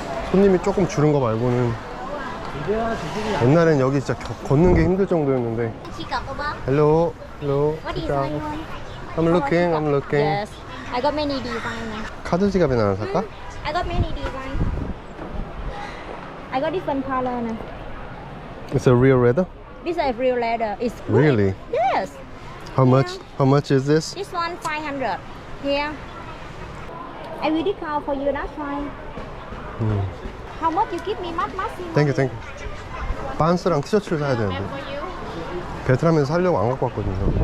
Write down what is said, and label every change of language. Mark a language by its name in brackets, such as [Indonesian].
[Korean] 손님이 조금 줄은 거 말고는 옛날엔 여기 진짜 걷는 게 힘들 정도였는데. [Vietnamese] Chị cọc không bác? [English] Hello, hello. What design one? I'm looking, I'm looking. Yes. I got many design now. [Korean] 카드 지갑이나 하나 살까? [English] I got many design. I got different color now. It's a real leather? This is real leather. It's good. Really? Yes. How much? How much is this? This one 500. Here. I will discount for you. That's fine. How much you give me? Maximum. Thank you, thank you. [Korean] 반스랑 티셔츠를 사야 되는데 베트남에서 살려고 안 갖고 왔거든요.